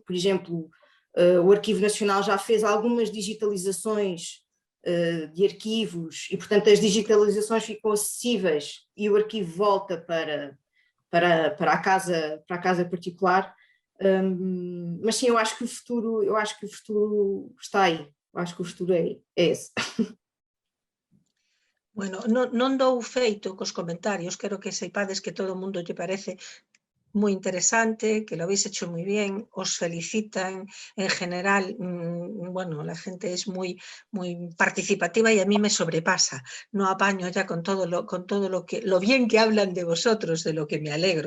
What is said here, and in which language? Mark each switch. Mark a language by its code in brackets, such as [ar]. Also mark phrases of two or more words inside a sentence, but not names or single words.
[pt] Por exemplo, o Arquivo Nacional já fez algumas digitalizações de arquivos e, portanto, as digitalizações ficam acessíveis e o arquivo volta para a casa particular. Mas sim, eu acho que o futuro está aí. Eu acho que o futuro é esse. [es] Bueno, [gl] non dou feito cos comentarios, quero que seipades que todo o mundo lle parece [es] muy interesante, que lo habéis hecho muy bien, os felicitan en general, bueno, la gente es muy participativa y a mí me sobrepasa, no apaño ya con todo lo bien que hablan de vosotros, de lo que me alegro.